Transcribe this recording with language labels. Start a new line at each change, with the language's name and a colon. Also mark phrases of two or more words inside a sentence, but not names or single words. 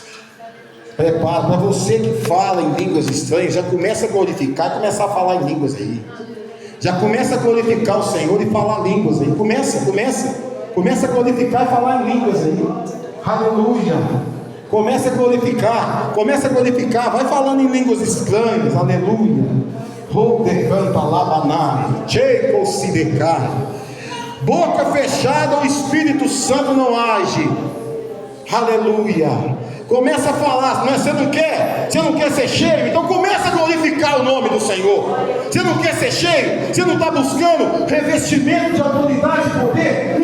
Portuguese: Prepara para você que fala em línguas estranhas, já começa a glorificar, começa a falar em línguas aí. Já começa a glorificar o Senhor e falar línguas aí. Começa a glorificar e falar em línguas aí. Aleluia. Começa a glorificar, vai falando em línguas estranhas, aleluia. Rodecanta labanai, cheikosidecai. Boca fechada, o Espírito Santo não age, aleluia. Começa a falar, mas você não quer ser cheio? Então começa a glorificar o nome do Senhor. Você não quer ser cheio? Você não está buscando revestimento de autoridade e poder?